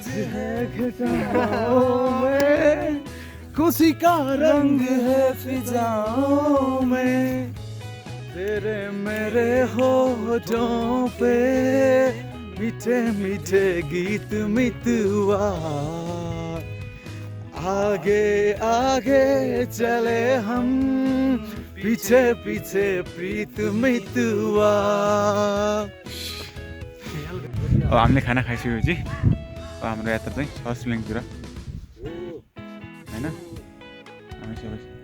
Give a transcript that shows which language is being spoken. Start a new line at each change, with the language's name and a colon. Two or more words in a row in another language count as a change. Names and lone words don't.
Hindi: है घटाओं में खुशी का रंग है फिजाओं में तेरे मेरे होठों पे मीठे मीठे गीत मितवा आगे आगे चले हम पीछे पीछे प्रीत मितवा
Nepali: अब हामीले खाना खाइसकेपछि अब हाम्रो यात्रा चाहिँ सर्सलिङतिर होइन हामी सबै